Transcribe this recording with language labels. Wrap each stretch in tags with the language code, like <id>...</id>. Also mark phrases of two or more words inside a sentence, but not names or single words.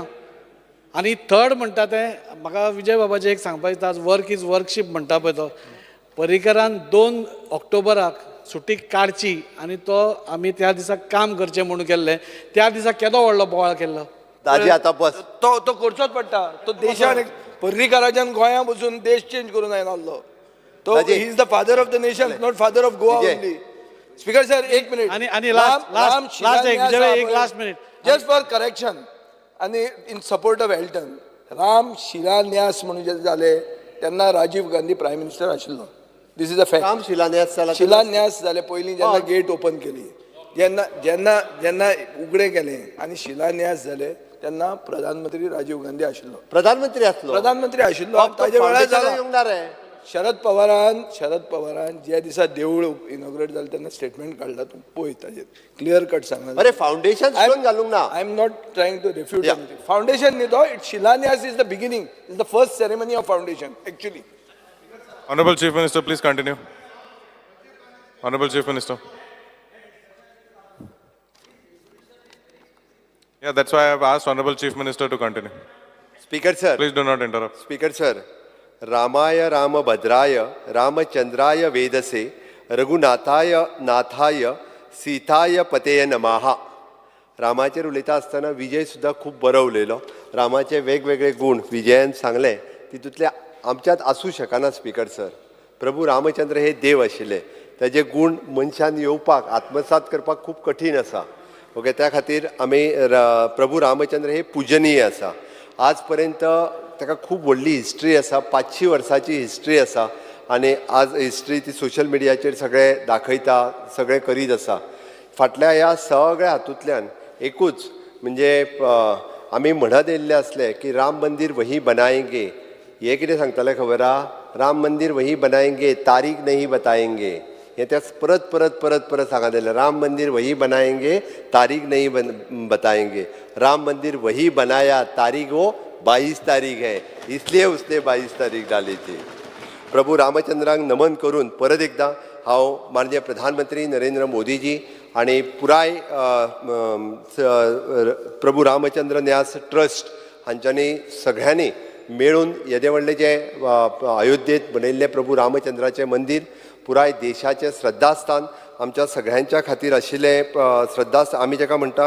<kok>आनी थर्ड म्हणटा तें म्हाका विजय बाबाचें एक सांगपाक दिसता आज</kok> <en>work is worship</en> <kok>म्हणटा पळय तो पर्रीकरान 2 ऑक्टोबराक सुटी काडची आनी तो आमी त्या दिसा काम करचें म्हणून केल्लें त्या दिसा केदो व्हडलो बोवाळ केल्लो. ताजी आतां बस तो करचोच पडटा. तो देशान पर्रीकाराच्यान गोंया बसून देश चेंज करून आयलो तो</kok> <en>he is the father of the nation not father of Goa only. speaker sir</en> <kok>एक मिनिट आनी</kok> <en>last minute just for correction</en> <kok>आनी</kok> <en>in support of</en> <kok>एल्टन राम शिलान्यास म्हणून जे जाले तेन्ना राजीव गांधी</kok> <en>prime minister</en> <kok>आशिल्लो.</kok> <en>This is a fact.</en> <kok>राम शिलान्यास जाले पयलीं जेन्ना</kok> <en>gate open</en> <kok>केली जेन्ना जेन्ना जेन्ना उगडें केलें आनी शिलान्यास जाले तेन्ना प्रधानमंत्री राजीव गांधी आशिल्लो. प्रधानमंत्री आशिल्लो ताजे वेळार जाला. शरद पवारान ज्या दिसा देवूळ इनॉग्रेट जालें तेन्ना स्टेटमेंट काडला तूं पळय ताजेर</kok> <en>clear cut</en> <kok>सांगला. अरे</kok> <en>foundation stone</en> <kok>घालूंक ना.</kok> <en>I am not trying to refute foundation</en> <kok>न्ही तो</kok> <en>it shilanyas is the beginning is the first ceremony of foundation actually. Honorable Chief Minister, please continue. Honorable Chief Minister. Yeah, that's why I have asked Honorable Chief Minister to continue. Speaker sir. Please do not interrupt. Speaker sir.</en> <sa>रामाय रामभद्राय रामचंद्राय वेदसे रघुनाथाय नाथाय सीताय पतेय नमः.</sa> <kok>रामाचेर उलयता आसतना विजय सुद्दां खूब बरो उलयलो. रामाचे वेगवेगळे गुण विजयान सांगले तितूंतले आमच्यात आसूं शकना. स्पीकर सर प्रभू रामचंद्र हे देव आशिल्ले ताजे गुण मनशान येवपाक आत्मसात करपाक खूब कठीण आसा. ओके त्या खातीर आमी प्रभू रामचंद्र हे पुजनीय आसा. आज पर्यंत ताका खूब व्हडली हिस्ट्री आसा 500 वर्सांची हिस्ट्री आसा आनी आज हिस्ट्री ती सोशल मिडियाचेर सगळे दाखयता सगळे करीत आसा. फाटल्या ह्या सगळ्या हातूंतल्यान एकूच म्हणजे आमी म्हणत येयल्ले आसले की</kok> <hi>राम मंदिर वही बनाएंगे.</hi> <kok>हे कितें सांगताले खबर आहा</kok> <hi>राम मंदिर वही बनाएंगे तारीख नहीं बताएंगे.</hi> <kok>हे त्या परत परत परत परत सांगत येयलें</kok> <hi>राम मंदिर वही बनाएंगे तारीख नहीं बताएंगे. राम मंदिर वही बनाया तारीख वो 22 तारीख है इसलिए उसने 22 तारीख डाली थी.</hi> <kok>प्रभू रामचंद्रांक नमन करून परत एकदां हांव माननीय प्रधानमंत्री नरेंद्र मोदीजी आणि पुराय प्रभू रामचंद्र न्यास ट्रस्ट हांच्यांनी सगळ्यांनी मेळून येदे व्हडले जे अयोध्येत बनयल्ले प्रभू रामचंद्राचें मंदिर पुराय देशाचें श्रद्धास्थान आमच्या सगळ्यांच्या खातीर आशिल्लें श्रद्धास्थान आमी जेका म्हणटा</kok>